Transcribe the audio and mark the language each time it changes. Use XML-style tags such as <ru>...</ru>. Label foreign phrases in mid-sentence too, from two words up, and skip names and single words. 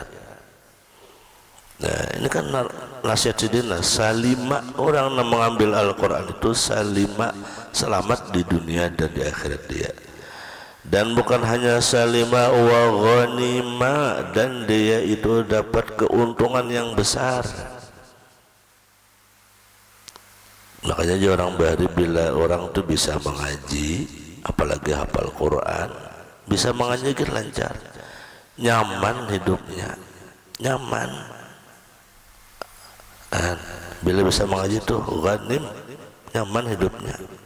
<id>Nah ini kan nasihat sidina salima, orang yang mengambil Al-Quran itu salima, selamat di dunia dan di akhirat dia. Dan bukan hanya</id> <ar>سلم وغنم,</ar> <id>dan dia itu dapat keuntungan yang besar.</id> <bjn>Makanya orang bahari bila orang itu bisa mengaji, apalagi hafal Quran, bisa mengaji lancar, nyaman hidupnya, nyaman. Dan bila bisa mengaji tuh ghanim, nyaman hidupnya.</bjn>